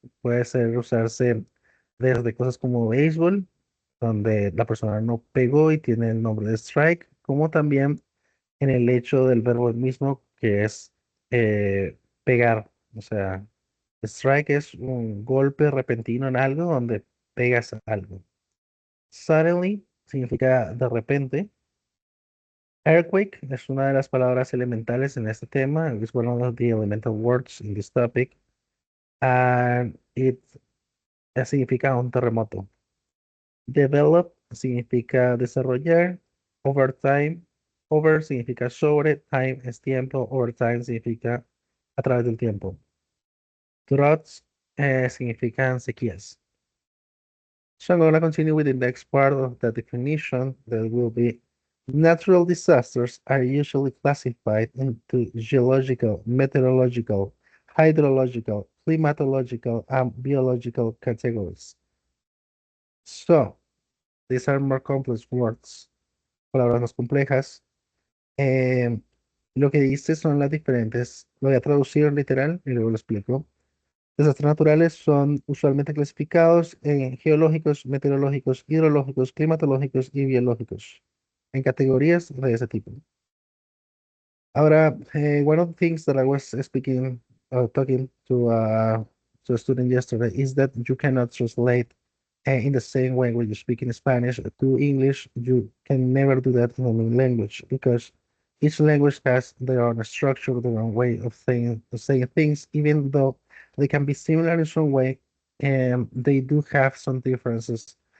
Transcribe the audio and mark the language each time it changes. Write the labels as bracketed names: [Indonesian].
[Spanish] Puede ser usarse desde cosas como béisbol, donde la persona no pegó y tiene el nombre de strike, como también en el hecho del verbo mismo, que es pegar. O sea, strike es un golpe repentino en algo donde pegas algo. Suddenly significa de repente. Earthquake es una de las palabras elementales en este tema. [English] It's one of the elemental words in this topic. And it [Spanish] significa un terremoto. Develop significa desarrollar. Over time, over significa sobre, time es tiempo, over time significa a través del tiempo. Droughts significan sequías. [English] So I'm going to continue with the next part of the definition that will be natural disasters are usually classified into geological, meteorological, hydrological, climatological, and biological categories. So these are more complex words, [Spanish] palabras más complejas. Em, lo que dice son las diferentes, lo voy a traducir literal y luego lo explico. Desastres naturales son usualmente clasificados en geológicos, meteorológicos, hidrológicos, climatológicos y biológicos, en categorías de ese tipo. [English] Ahora, one of the things that I was speaking, talking to a student yesterday is that you cannot translate in the same way when you speak in Spanish to English. You can never do that in a new language because each language has their own structure, their own way of saying things, even though they can be similar in some way, and they do have some differences